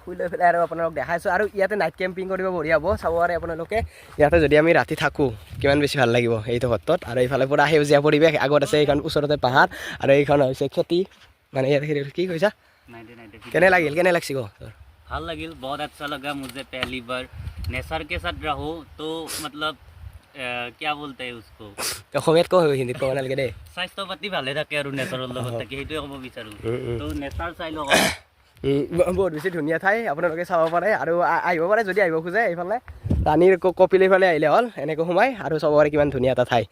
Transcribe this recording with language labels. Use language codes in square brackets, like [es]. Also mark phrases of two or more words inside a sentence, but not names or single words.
[as] শুই লৈ পেলাই আৰু আপোনালোক দেখাইছোঁ। আৰু ইয়াতে [en] night camping [as] কৰিব বঢ়িয়া হ'ব, চাব পাৰে আপোনালোকে। ইয়াতে যদি আমি ৰাতি থাকোঁ কিমান বেছি ভাল লাগিব এইটো ঘৰটোত। আৰু এইফালে পূৰা সেউজীয়া পৰিৱেশ, আগত আছে এইখন ওচৰতে পাহাৰ, আৰু এইখন হৈছে খেতি। মানে ইয়াতে কি কৈছা? কেনে লাগিল? কেনে লাগছি ক? ভাল লাগিল, [hi] बहुत अच्छा लगा मुझे। पहली बार नेचर के साथ रहो तो मतलब क्या बोलते हैं उसको, [as] অসমীয়াত কওঁ, হিন্দীত ক'ব নালাগে দেই। স্বাস্থ্য পাতি ভালে থাকে আৰু নেচাৰৰ লগত থাকে, সেইটোৱে ক'ব বিচাৰোঁ। তো নেচাৰ চাই লওক। বহুত বেছি ধুনীয়া ঠাই, আপোনালোকে চাব পাৰে। আৰু আহিব পাৰে যদি আহিব খোজে এইফালে ৰাণীৰ কপিল এইফালে আহিলে হ'ল, এনেকৈ সোমাই আৰু চাব পাৰে কিমান ধুনীয়া এটা ঠাই।